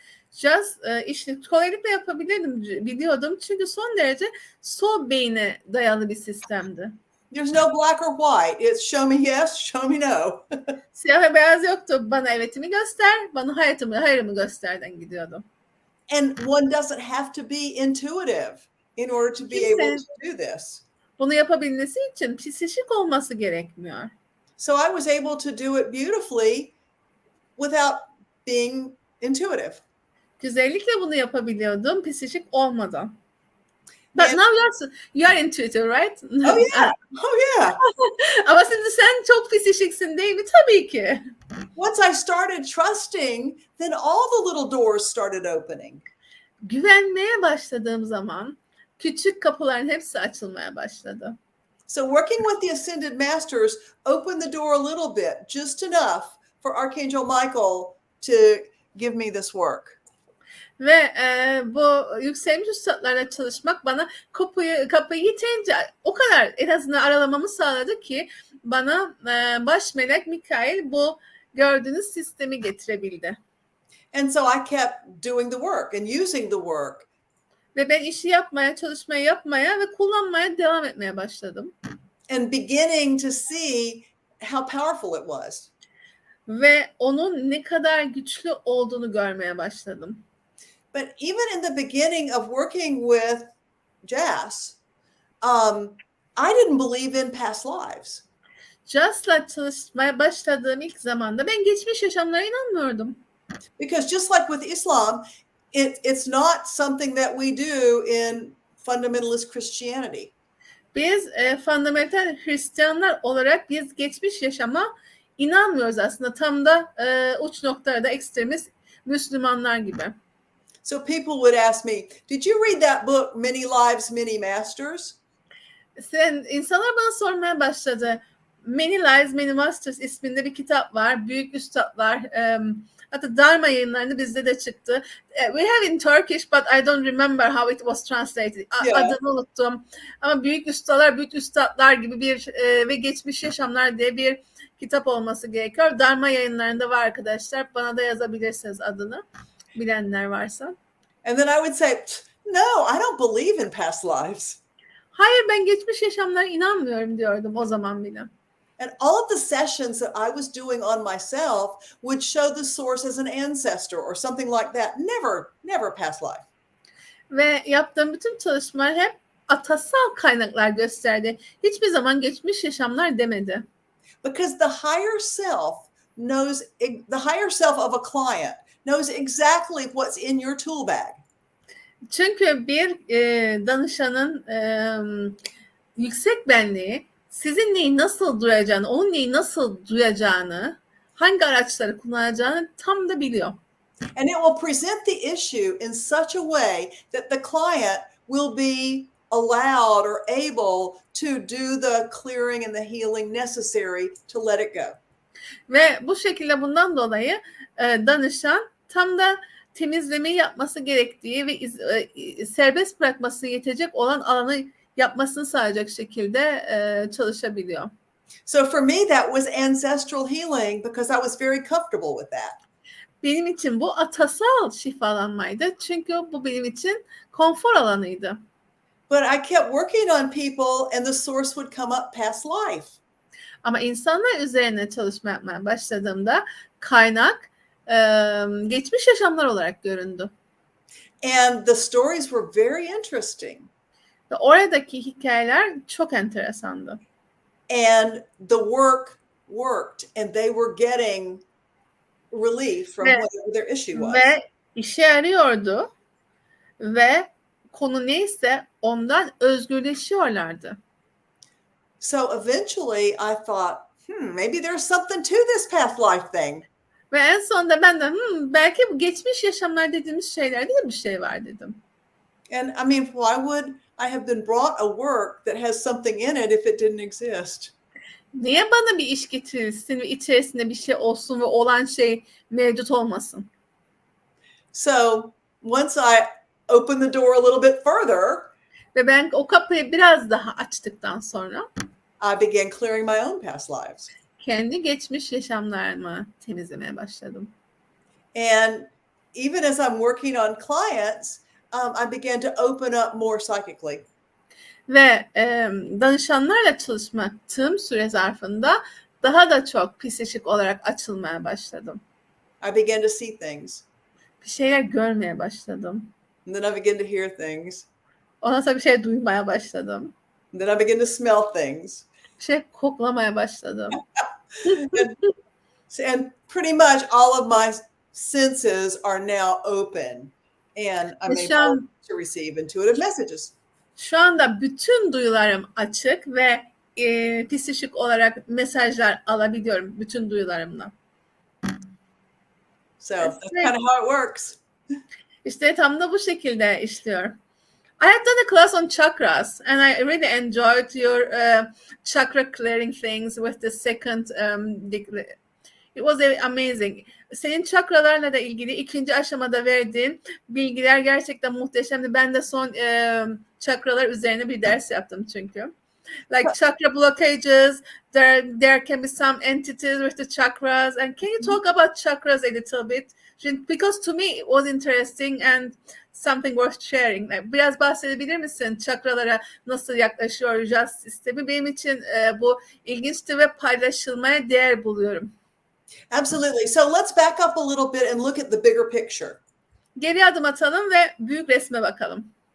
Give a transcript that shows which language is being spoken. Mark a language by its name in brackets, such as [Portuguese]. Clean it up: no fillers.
[Turkish] JAS işini kolaylıkla biliyordum, çünkü son derece sol beyne dayalı bir sistemdi. [English] There's no black or white. It's show me yes, show me no. [Turkish] Siyah ve beyaz yoktu. Bana evetimi göster, bana hayırımı gösterden gidiyordum. [English] And one doesn't have to be intuitive in order to be able to do this. [Turkish] Bunu yapabilmesi için psişik olması gerekmiyor. [English] So I was able to do it beautifully without being intuitive. [Turkish] Güzellikle bunu yapabiliyordum psişik olmadan. [English] But now you are intuitive, right? Oh yeah. Oh yeah. [Turkish] Ama şimdi sen çok psişiksin değil mi? Tabii ki. [English] Once I started trusting, then all the little doors started opening. [Turkish] Güvenmeye başladığım zaman küçük kapıların hepsi açılmaya başladı. [English] So working with the ascended masters opened the door a little bit, just enough for Archangel Michael to give me this work. [Turkish] Ve bu yükselmiş üstadlarla çalışmak bana kapıyı yeterince o kadar en azından aralamamı sağladı ki bana baş melek Mikail bu gördüğünüz sistemi getirebildi. [English] And so I kept doing the work and using the work. [Turkish] Ve ben işi yapmaya, çalışmayı yapmaya ve kullanmaya devam etmeye başladım. [English] And beginning to see how powerful it was. [Turkish] Ve onun ne kadar güçlü olduğunu görmeye başladım. [English] But even in the beginning of working with Jas, I didn't believe in past lives. [Turkish] Jas'la çalışmaya başladığım ilk zamanda ben geçmiş yaşamlara inanmıyordum. [English] Because just like with Islam, it's not something that we do in fundamentalist Christianity. [Turkish] Biz fundamental Hristiyanlar olarak biz geçmiş yaşama inanmıyoruz aslında. Tam da uç noktada ekstremist Müslümanlar gibi. [English] So people would ask me, did you read that book, Many Lives, Many Masters? [Turkish] İnsanlar bana sormaya başladı. Many Lives, Many Masters isminde bir kitap var. Büyük üstadlar. Hatta Dharma yayınlarında bizde de çıktı. [English] We have in Turkish but I don't remember how it was translated. [Turkish] Adını unuttum. Ama büyük üstadlar gibi bir ve geçmiş yaşamlar diye bir kitap olması gerekiyor. Dharma yayınlarında var arkadaşlar. Bana da yazabilirsiniz adını. Bilenler varsa. [English] And then I would say, no, I don't believe in past lives. [Turkish] Hayır, ben geçmiş yaşamlara inanmıyorum diyordum o zaman bile. [English] And all of the sessions that I was doing on myself would show the source as an ancestor or something like that. Never past life. [Turkish] Ve yaptığım bütün çalışmalar hep atasal kaynaklar gösterdi. Hiçbir zaman geçmiş yaşamlar demedi. [English] Because the higher self knows, the higher self of a client knows exactly what's in your tool bag. [Turkish] Çünkü bir danışanın yüksek benliği sizin neyi nasıl duyacağını, onun neyi nasıl duyacağını, hangi araçları kullanacağını tam da biliyor. [English] And it will present the issue in such a way that the client will be allowed or able to do the clearing and the healing necessary to let it go. [Turkish] Ve bu şekilde bundan dolayı danışan tam da temizlemeyi yapması gerektiği ve serbest bırakması yetecek olan alanı yapmasını sağlayacak şekilde çalışabiliyor. [English] So for me that was ancestral healing because I was very comfortable with that. [Turkish] Benim için bu atasal şifalanmaydı. Çünkü bu benim için konfor alanıydı. [English] But I kept working on people and the source would come up past life. [Turkish] Ama insanlar üzerine çalışma yapmaya başladığımda kaynak geçmiş yaşamlar olarak göründü. [English] And the stories were very interesting. [Turkish] Ve oradaki hikayeler çok enteresandı. [English] And the work worked and they were getting relief from whatever their issue was. [Turkish] Ve işe yarıyordu ve konu neyse ondan özgürleşiyorlardı. [English] So eventually I thought, maybe there's something to this past life thing. [Turkish] Ve en sonunda ben de belki bu geçmiş yaşamlar dediğimiz şeylerde de bir şey var dedim. [English] And I mean, why would I have been brought a work that has something in it if it didn't exist? [Turkish] Niye bana bir iş getirilsin ve içerisinde bir şey olsun ve olan şey mevcut olmasın? [English] So once I opened the door a little bit further, [Turkish] ve ben o kapıyı biraz daha açtıktan sonra [English] I began clearing my own past lives. [Turkish] Kendi geçmiş yaşamlarımı temizlemeye başladım. [English] And even as I'm working on clients, I began to open up more psychically. [Turkish] Ve danışanlarla çalıştığım süre zarfında daha da çok psikolojik olarak açılmaya başladım. [English] I began to see things. [Turkish] Bir şeyler görmeye başladım. [English] And then I began to hear things. [Turkish] Ondan sonra bir şey duymaya başladım. [English] And then I began to smell things. [Turkish] Bir şey koklamaya başladım. [English] and pretty much all of my senses are now open. And I'm able to receive intuitive messages. [Turkish] Şu anda bütün duyularım açık ve psikolojik olarak mesajlar alabiliyorum bütün duyularımla. [English] So that's kind of how it works. [Turkish] İşte tam da bu şekilde işliyor. [English] I have done a class on chakras, and I really enjoyed your chakra clearing things with the second degree. It was amazing. [Turkish] Senin çakralarla da ilgili ikinci aşamada verdiğin bilgiler gerçekten muhteşemdi. Ben de son çakralar üzerine bir ders yaptım çünkü. [English] Like chakra blockages, there can be some entities with the chakras. And can you talk about chakras a little bit? Because to me it was interesting and something worth sharing. [Turkish] Like, biraz bahsedebilir misin çakralara nasıl yaklaşıyor Just sistemi? Benim için bu ilginçti ve paylaşılmaya değer buluyorum. [English] Absolutely. So let's back up a little bit and look at the bigger picture. [Turkish] Geri adım atalım ve büyük resme bakalım.